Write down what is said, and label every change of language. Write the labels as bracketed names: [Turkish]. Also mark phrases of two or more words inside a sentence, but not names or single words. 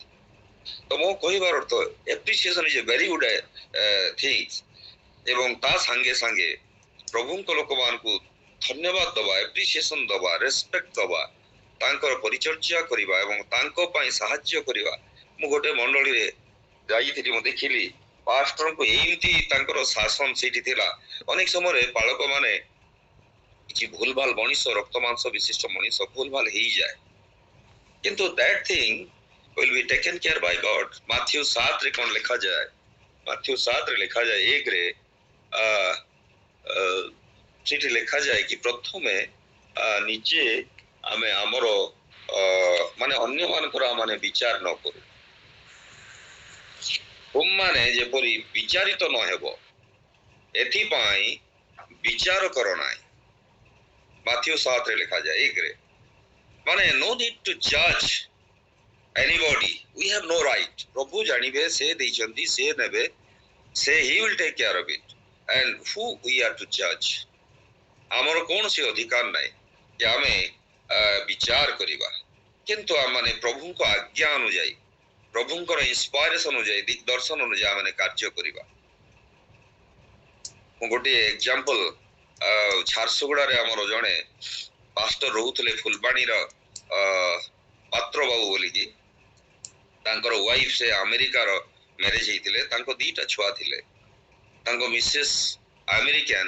[Odia] ତ ମୁଁ କହିବାର ଅର୍ଥ [English] appreciation is a very good things [Odia] ଏବଂ ତା ସାଙ୍ଗେ ସାଙ୍ଗେ ପ୍ରଭୁଙ୍କ ଲୋକମାନଙ୍କୁ ଧନ୍ୟବାଦ ଦବା, ଏପ୍ରିସିଏସନ ଦବା, ରେସ୍ପେକ୍ଟ ଦବା, ତାଙ୍କର ପରିଚର୍ଯା କରିବା ଏବଂ ତାଙ୍କ ପାଇଁ ସାହାଯ୍ୟ କରିବା। ମୁଁ ଗୋଟେ ମଣ୍ଡଳୀରେ ଯାଇଥିଲି, ମୁଁ ଦେଖିଲି ପାଷ୍ଟରଙ୍କୁ ଏମିତି ତାଙ୍କର ଶାସନ ସେଇଠି ଥିଲା। ଅନେକ ସମୟରେ ପାଳକ ମାନେ କିଛି ଭୁଲ ଭାଲ ମଣିଷ, ରକ୍ତ ମାଂସ ବିଶିଷ୍ଟ ମଣିଷ ଭୁଲ ଭାଲ ହେଇଯାଏ, କିନ୍ତୁ [English] that thing will be taken care by God. [Odia] ମାଥ୍ୟୁ 7 ରେ କଣ ଲେଖାଯାଏ? ମାଥ୍ୟୁ 7 ରେ ଲେଖାଯାଏ 1 ରେ ସେଠି ଲେଖାଯାଏ କି ପ୍ରଥମେ ନିଜେ ଆମେ ଆମର ମାନେ ଅନ୍ୟମାନଙ୍କର ମାନେ ବିଚାର ନ କରୁ, ତୁମମାନେ ଯେପରି ବିଚାରିତ ନ ହେବ ଏଥିପାଇଁ ବିଚାର କର ନାହିଁ। ମାଥ୍ୟୁ 7 ରେ ଲେଖାଯାଏ 1 ରେ, ମାନେ [English] no need to judge anybody, we have no right. [Odia] ପ୍ରଭୁ ଜାଣିବେ, ସେ ଦେଇଛନ୍ତି, ସେ ନେବେ, ସେ [English] he will take care of it, and who we are to judge? [Odia] ଆମର କୌଣସି ଅଧିକାର ନାହିଁ କି ଆମେ ବିଚାର କରିବା, କିନ୍ତୁ ଆମମାନେ ପ୍ରଭୁଙ୍କ ଆଜ୍ଞା ଅନୁଯାୟୀ, ପ୍ରଭୁଙ୍କର ଇନ୍ସପାଇରେସନ ଅନୁଯାୟୀ, ଦିଗଦର୍ଶନ ଅନୁଯାୟୀ ଆମେ କାର୍ଯ୍ୟ କରିବା। ମୁଁ ଗୋଟିଏ ଏକ୍ସାମ୍ପଲ, ଝାରସୁଗୁଡାରେ ଆମର ଜଣେ ପାଷ୍ଟର ରହୁଥିଲେ, ଫୁଲବାଣୀର ପାତ୍ର ବାବୁ ବୋଲିକି, ତାଙ୍କର ୱାଇଫ ସେ ଆମେରିକାର ମ୍ୟାରେଜ ହେଇଥିଲେ, ତାଙ୍କ 2ଟା ଛୁଆ ଥିଲେ, ତାଙ୍କ ମିସେସ୍ ଆମେରିକାନ।